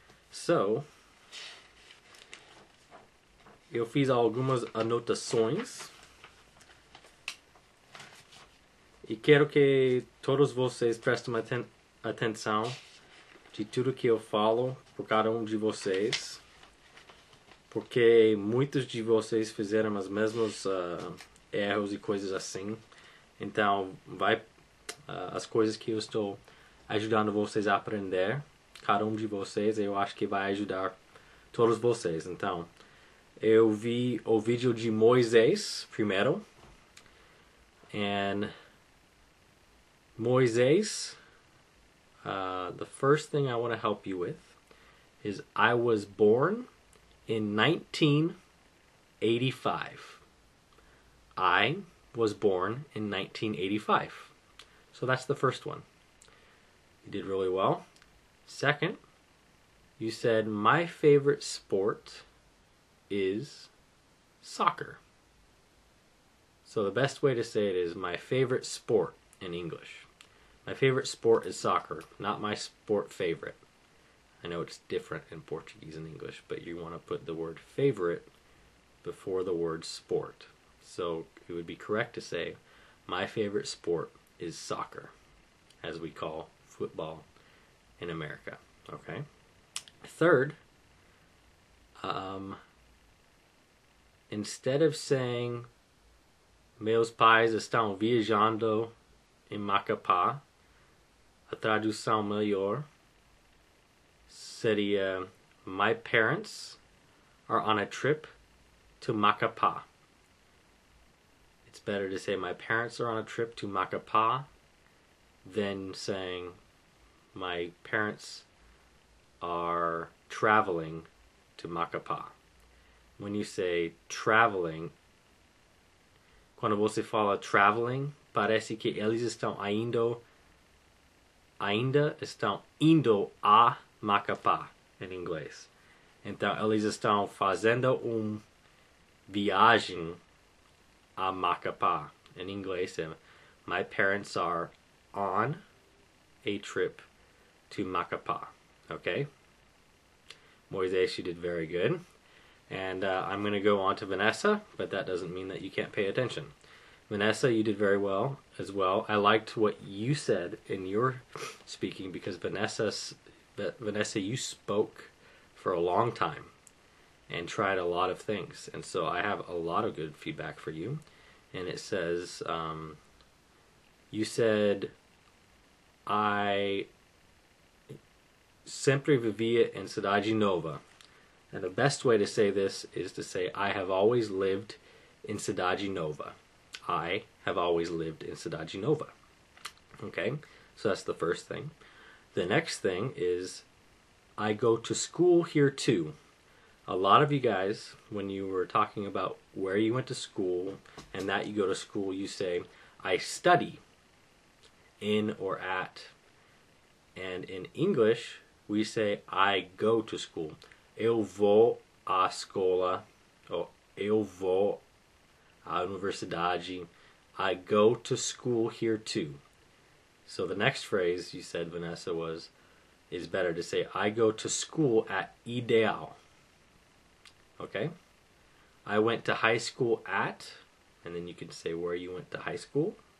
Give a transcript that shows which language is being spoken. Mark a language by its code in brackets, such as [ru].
[pt] So, eu fiz algumas anotações e quero que todos vocês prestem atenção de tudo que eu falo por cada um de vocês, porque muitos de vocês fizeram os mesmos erros e coisas assim. Então, as coisas que eu estou ajudando vocês a aprender, cada um de vocês, eu acho que vai ajudar todos vocês. Então, eu vi o vídeo de Moisés primeiro, [en] and Moisés, the first thing I want to help you with is I was born in 1985. I was born in 1985. So that's the first one. You did really well. Second, you said my favorite sport is soccer. So the best way to say it is my favorite sport in English. My favorite sport is soccer, not my sport favorite. I know it's different in Portuguese and English, but you want to put the word favorite before the word sport. So it would be correct to say, my favorite sport is soccer, as we call football in America. Okay? Third, instead of saying, [pt] meus pais estão viajando em Macapá, a tradução melhor seria, [en] my parents are on a trip to Macapá. It's better to say my parents are on a trip to Macapá than saying my parents are traveling to Macapá. When you say traveling, [pt] quando você fala traveling, parece que eles estão ainda estão indo a Macapá em inglês. Então eles estão fazendo viagem a Macapá. [en] In English, my parents are on a trip to Macapá. Okay? Moisés, you did very good. And I'm going to go on to Vanessa, but that doesn't mean that you can't pay attention. Vanessa, you did very well as well. I liked what you said in your speaking because Vanessa, you spoke for a long time and tried a lot of things. And so I have a lot of good feedback for you. And it says, you said, I [pt] sempre vivia em [en] Cidade Nova. And the best way to say this is to say, I have always lived in Cidade Nova. I have always lived in Cidade Nova. Okay, so that's the first thing. The next thing is, I go to school here too. A lot of you guys, when you were talking about where you went to school and that you go to school, you say, I study in or at. And in English, we say, I go to school. [pt] Eu vou à escola. Or eu vou à universidade. [en] I go to school here too. So the next phrase you said, Vanessa, is better to say, I go to school at Ideal. Okay? I went to high school at, and then you can say where you went to high school.